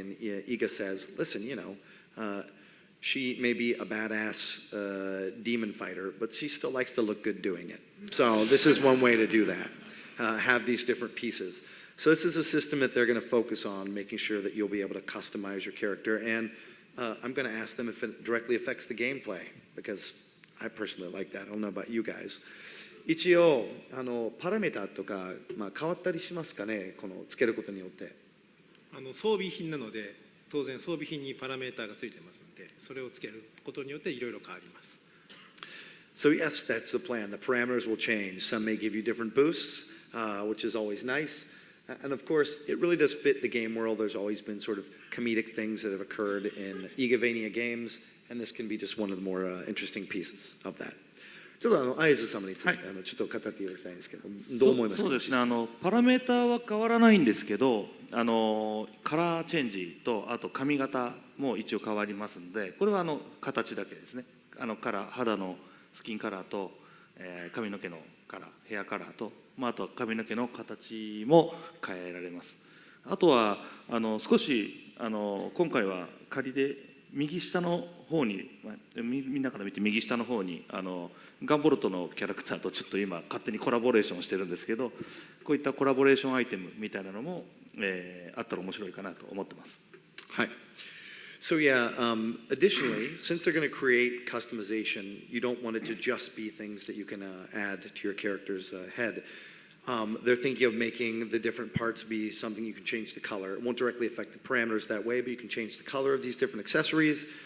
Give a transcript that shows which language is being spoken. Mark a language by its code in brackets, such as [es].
[en] And Iga says, listen, you know, she may be a badass demon fighter, but she still likes to look good doing it. So this is one way to do that, have these different pieces. So this is a system that they're going to focus on, making sure that you'll be able to customize your character. And I'm going to ask them if it directly affects the gameplay, because I personally like that. I don't know about you guys. [ja] 一応パラメータとか、変わったりしますかね、このつけることによって。装備品なので、当然装備品にパラメータがついてますので、それをつけることによっていろいろ変わります。 [en] So yes, that's the plan. The parameters will change. Some may give you different boosts, which is always nice. And of course, it really does fit the game world. There's always been sort of comedic things that have occurred in Igavania games, and this can be just one of the more interesting pieces of that. [ja] ちょっと会津様について、ちょっと語っていただきたいんですけど、どう思いますか。そうですね、パラメーターは変わらないんですけど、カラーチェンジとあと髪型も一応変わりますので、これは形だけですね。肌のスキンカラーと、髪の毛のカラー、ヘアカラーと、あとは髪の毛の形も変えられます。あとは少し今回は仮で右下の方に、みんなから見て右下の方にガンボルトのキャラクターとちょっと今勝手にコラボレーションしてるんですけど、こういったコラボレーションアイテムみたいなのも、あったら面白いかなと思ってます。はい。 [en] So yeah, additionally, since they're going to create customization, you don't want it to just be things that you can add to your character's head. They're thinking of making the different parts be something you can change the color. It won't directly affect the parameters that way, but you can change the color of these different accessories.